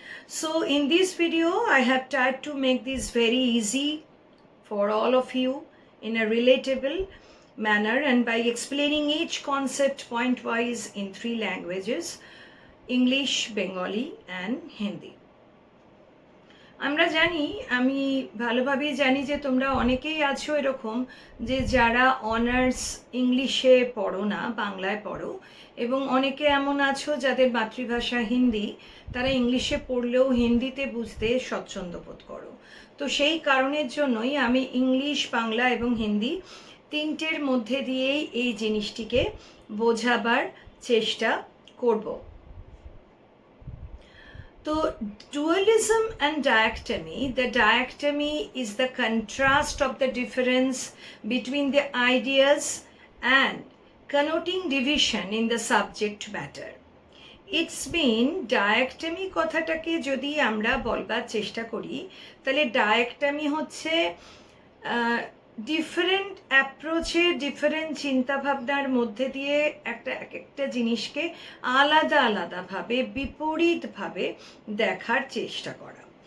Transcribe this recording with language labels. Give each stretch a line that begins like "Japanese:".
English: So in this video, I have tried to make this very easy for all of you in a relatable manner and by explaining each concept point-wise in three languages, English, Bengali and Hindi.
Bangla: আমরা জানি, আমি ভালোভাবেই জানি যে তোমরা অনেকেই আছো এরকম যে যারা অনার্স ইংলিশে পড়ো না, বাংলায় পড়ো, এবং অনেকে এমন আছো যাদের মাতৃভাষা হিন্দি, তারা ইংলিশে পড়লেও হিন্দিতে বুঝতে স্বচ্ছন্দ বোধ করো। তো সেই কারণের জন্যই আমি ইংলিশ, বাংলা এবং হিন্দি তিনটের মধ্যে দিয়েই এই জিনিসটিকে বোঝাবার চেষ্টা করব।
English: So, dualism and dichotomy, the dichotomy is the contrast of the difference between the ideas and connoting division in the subject matter. It's been
Bangla: dichotomy কথাটাকে যদি আমরা বলবার চেষ্টা করি তাহলে dichotomy হচ্ছে ডিফারেন্ট অ্যাপ্রোচে ডিফারেন্ট চিন্তাভাবনার মধ্যে দিয়ে একটা জিনিসকে আলাদা আলাদাভাবে বিপরীতভাবে দেখার চেষ্টা করা।